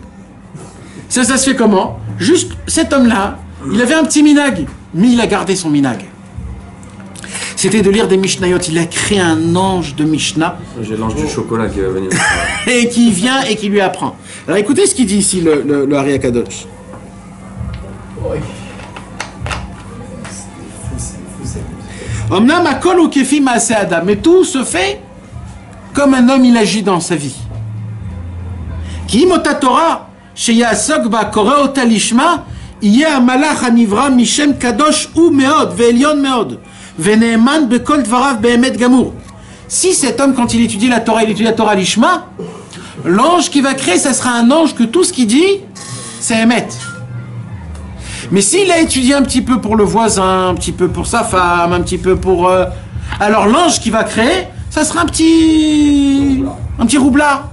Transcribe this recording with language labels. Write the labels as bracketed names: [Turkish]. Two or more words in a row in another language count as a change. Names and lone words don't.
[French] Ça se fait comment? Juste, cet homme-là, il avait un petit minag, mais il a gardé son minag. C'était de lire des Mishnayot. Il a créé un ange de Mishnah. J'ai l'ange du chocolat qui va venir. Et qui vient et qui lui apprend. Alors écoutez ce qu'il dit ici, le Ari Akadosh. [Hebrew] אמנם הכל הוא כפי מעשה אדם. [French] Mais tout se fait comme un homme il agit dans sa vie. [Hebrew] כי אם אותה תורה שעוסק בה קורא אותה לשמה יהיה המלאך הנברא משם קדוש ומאד ועליון מאד ונאמן בכל דבריו באמת גמור. [French] Si cet homme, quand il étudie la [Hebrew] תורה לשמה, [French] l'ange qui va créer, ça sera un ange que tout ce qu'il dit, c'est émet. Mais s'il a étudié un petit peu pour le voisin, un petit peu pour sa femme, un petit peu pour... alors l'ange qui va créer, ça sera un petit roublard.